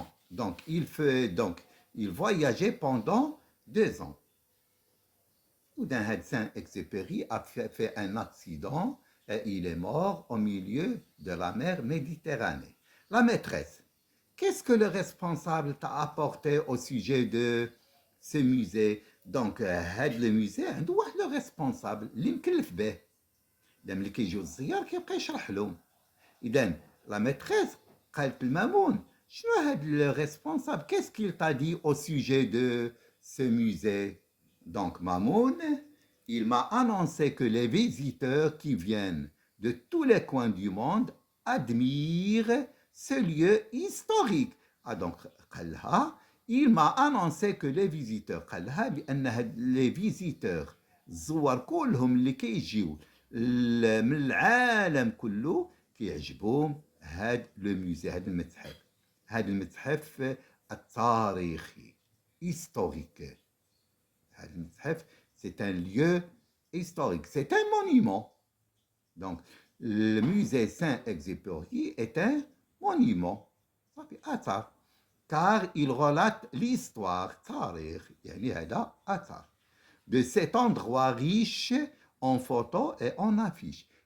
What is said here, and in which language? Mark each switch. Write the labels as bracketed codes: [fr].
[fr] Donc il voyageait pendant 2 ans. Soudain, Saint-Exupéry a fait un accident et il est mort au milieu de la mer Méditerranée. La maîtresse, qu'est-ce que le responsable t'a apporté au sujet de ce musée? [ar] Donc le musée عنده واحد لو ريسبونسابل اللي مكلف به. اذا ملي كيجيو الزيار كيبقى يشرح لهم. اذا لا ميتريس قالت المامون شنو هاد لو ريسبونسابل [fr] qu'est-ce qu'il t'a dit au sujet de ce musée? Donc Mamoun, il m'a annoncé que les visiteurs qui viennent de tous les coins du monde admirent ce lieu historique. Donc [ar] قالها [fr] il m'a annoncé que les visiteurs, les visiteurs [ar] الزوار كلهم اللي كيجيو من العالم كله كيعجبهم هاد لو موزي، هاد المتحف، هاد المتحف التاريخي historique. هاد المتحف [fr] c'est un lieu historique, c'est un monument. Donc le musée Saint-Exupéry est un monument, [ar] صافي أثر، [fr] car il relate l'histoire تاريخ، [ar] يعني هذا أثر [fr] de cet endroit riche en photos et en affiches.